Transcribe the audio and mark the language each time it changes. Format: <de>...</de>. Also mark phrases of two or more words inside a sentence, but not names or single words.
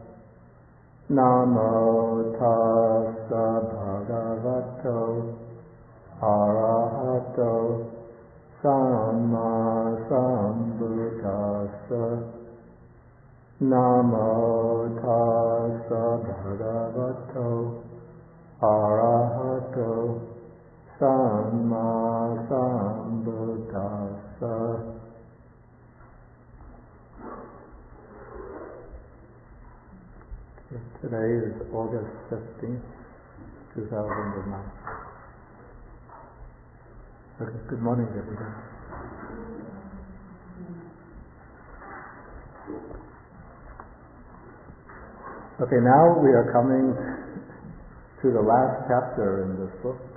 <pi>Namo tassa bhagavato arahato sama sambuddhassa. Namo tassa bhagavato arahato sama sambuddhassa.</pi> <en>Today is August 15th, 2009. Good morning, everybody. Okay, now we are coming to the last chapter in this book.</en>